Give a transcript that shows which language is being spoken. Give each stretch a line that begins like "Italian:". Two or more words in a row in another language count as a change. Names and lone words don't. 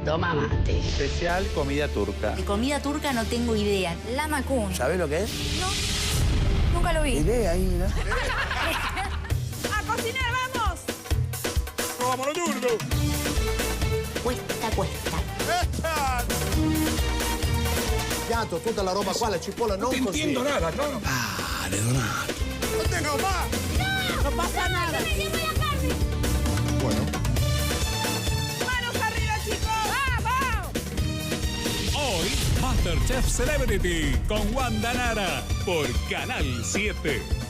Spanish: Toma mate. Especial comida turca. De comida turca no tengo idea. La macún. ¿Sabés lo que es? No, nunca lo vi. Idea ahí, ¿no? ¡A cocinar, vamos! ¡Vámonos, Yurdo! Cuesta.
Italian: Piatto, tutta la roba qua, la cipolla non così.
Spanish: No entiendo nada, no. Vale, Donato. ¡No tengo más! ¡No pasa nada! Bueno. ¡Manos arriba, chicos! ¡Vamos! Hoy, MasterChef Celebrity con Wanda Nara por Canal 7.